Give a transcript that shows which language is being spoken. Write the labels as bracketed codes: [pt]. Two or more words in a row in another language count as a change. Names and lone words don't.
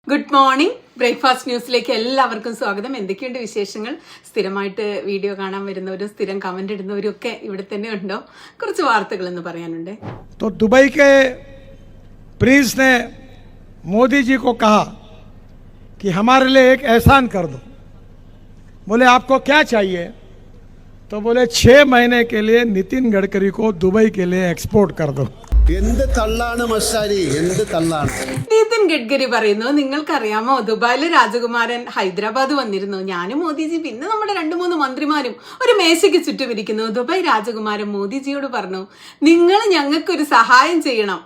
[en] Good morning. [ml] ബ്രേക്ക്ഫാസ്റ്റ് ന്യൂസിലേക്ക് എല്ലാവർക്കും സ്വാഗതം. എന്തൊക്കെയുണ്ട് വിശേഷങ്ങൾ? സ്ഥിരമായിട്ട് വീഡിയോ കാണാൻ വരുന്നവരും സ്ഥിരം കമന്റ് ഇടുന്നവരും ഒക്കെ ഇവിടെ തന്നെ ഉണ്ടോ? കുറച്ച് വാർത്തകൾ എന്ന് പറയാനുണ്ട്. [hi] तो दुबई के प्रिंस ने मोदी जी को कहा कि हमारे लिए एक एहसान कर दो. बोले आपको क्या चाहिए? तो बोले 6 महीने के लिए नितिन गडकरी को दुबई के लिए एक्सपोर्ट कर दो. [ml] എന്ത് തള്ളാണ് മസ്സാരി, എന്ത് തള്ളാണ്. നിതിൻ ഗഡ്കരി പറയുന്നു, നിങ്ങൾക്കറിയാമോ ദുബായിലെ രാജകുമാരൻ ഹൈദരാബാദ് വന്നിരുന്നു. ഞാനും മോദിജി പിന്നെ നമ്മുടെ 2-3 മന്ത്രിമാരും ഒരു മേശയ്ക്ക് ചുറ്റും ഇരിക്കുന്നു. ദുബായ് രാജകുമാരൻ മോദിജിയോട് പറഞ്ഞു, നിങ്ങൾ ഞങ്ങൾക്കൊരു സഹായം ചെയ്യണം.